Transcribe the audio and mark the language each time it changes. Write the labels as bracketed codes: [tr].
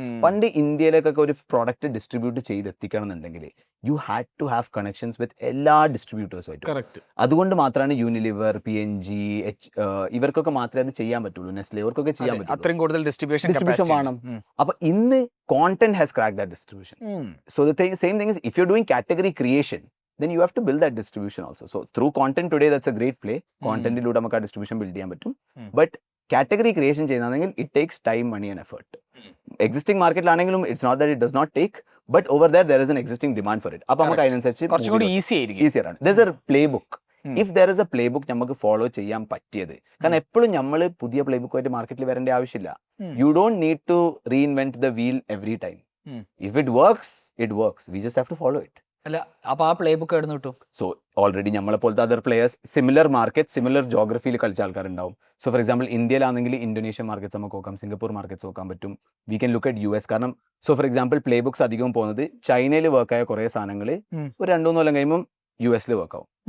[ml] പണ്ട് ഇന്ത്യയിലേക്കൊക്കെ ഒരു product distribute ചെയ്തെത്തിക്കണം എന്നുണ്ടെങ്കിൽ [en] you had to have connections with [ml] എല്ലാ ഡിസ്ട്രിബ്യൂട്ടേഴ്സുമായിട്ട്. അതുകൊണ്ട് മാത്രമാണ് യൂണിലിവർ, PNG, ഇവർക്കൊക്കെ മാത്രമേ അത് ചെയ്യാൻ പറ്റുള്ളൂ. നെസ്ലെ ഇവർക്കൊക്കെ ചെയ്യാൻ പറ്റും. അത്രയും കൂടുതൽ ഡിസ്ട്രിബ്യൂഷൻ വേണം. അപ്പൊ ഇന്ന് [en] Content has crack that distribution. So the same thing is, if you're doing category creation, then you have to build that distribution also. So through content today, that's a great play. [ml] Content illude നമുക്ക് ആ distribution build ചെയ്യാൻ പറ്റും. [en] But category creation ചെയ്യുന്നതെങ്കിൽ it takes time, money and effort. Existing marketലാണെങ്കിലും it's not that it does not take, but over there is an existing demand for it. [ml] അപ്പോൾ നമുക്ക് അതിനനുസരിച്ച് കുറച്ചും കൂടി ഈസിയർ ആണ്. [en] There's a playbook. If there is a playbook [ml] നമുക്ക് follow ചെയ്യാൻ പറ്റിയത്, കാരണം എപ്പോഴും നമ്മൾ പുതിയ പ്ലേബുക്കുമായിട്ട് മാർക്കറ്റിൽ വരേണ്ട ആവശ്യമില്ല. [en] You don't need to reinvent the wheel every time. If it works, it works. We just have to follow it. [ml] അല്ല, അപ്പൊ ആ പ്ലേ ബുക്ക് എവിടെ നിന്ന് കിട്ടും? സോ ഓൾറെഡി നമ്മളെ പോലത്തെ other players similar market, similar ജോഗ്രഫിയിൽ കളിച്ച ആൾക്കാരുണ്ടാവും. So for example ഇന്ത്യയിലാണെങ്കിൽ Indonesian markets നമുക്ക് നോക്കാം, സിംഗപ്പൂർ മാർക്കറ്റ്സ് നോക്കാൻ പറ്റും. [en] We can look at US. [ml] കാരണം so for example play books അധികം പോകുന്നത് ചൈനയിൽ വർക്കായ കുറേ സാധനങ്ങൾ ഒരു 2-3 കൊല്ലം കഴിയുമ്പോൾ US വർക്ക് ആവും.